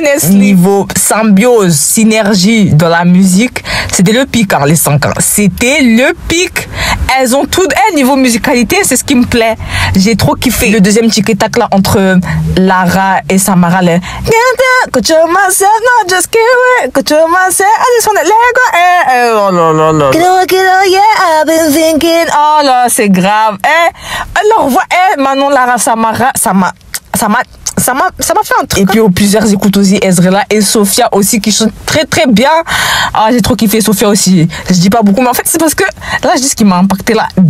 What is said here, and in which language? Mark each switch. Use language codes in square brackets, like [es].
[fr] Niveau symbiose, synergie dans la musique, c'était le pic, hein, les 5 ans. C'était le pic. elles ont tout. Niveau musicalité, c'est ce qui me plaît. J'ai trop kiffé. Le deuxième tic-tac là entre Lara et Samara. [en] Control myself, not just kill it. Control myself, I just wanna let go. Oh là là là. Kiddo, yeah, I've been thinking. [fr] Oh là, c'est grave. Alors, Manon, Lara, Samara, ça m'a fait un truc. Et puis plusieurs écoutes aussi, Ezrela et Sophia aussi qui chantent très très bien. Ah, j'ai trop kiffé Sophia aussi. Je dis pas beaucoup, mais en fait c'est parce que là je dis ce qui m'a impacté là.